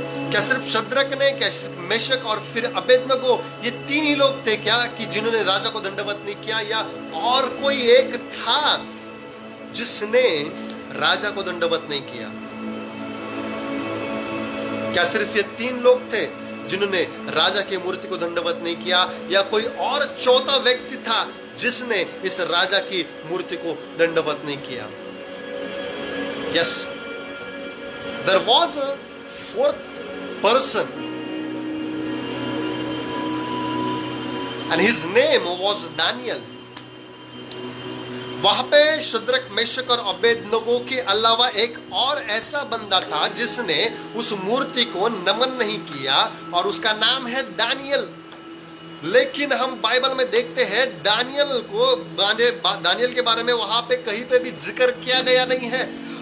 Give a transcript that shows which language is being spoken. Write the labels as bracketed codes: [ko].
[hi] क्या सिर्फ शद्रक ने, क्या सिर्फ मेशक और फिर अबेदनगो, ये 3 ही लोग थे क्या कि जिन्होंने राजा को दंडवत नहीं किया, या और कोई एक था जिसने राजा को दंडवत नहीं किया? क्या सिर्फ ये 3 लोग थे जिन्होंने राजा की मूर्ति को दंडवत नहीं किया, या कोई और चौथा व्यक्ति था जिसने इस राजा की मूर्ति को दंडवत नहीं किया? [en] Yes, there was a 4th person and his name was Daniel. [hi] वहां पे शद्रक, मेशक और अबेदनगो के अलावा एक और ऐसा बंदा था जिसने उस मूर्ति को नमन नहीं किया, और उसका नाम है दानियल। लेकिन हम बाइबल में देखते हैं दानियल के बारे में वहां पे कहीं पे भी जिक्र किया गया नहीं है।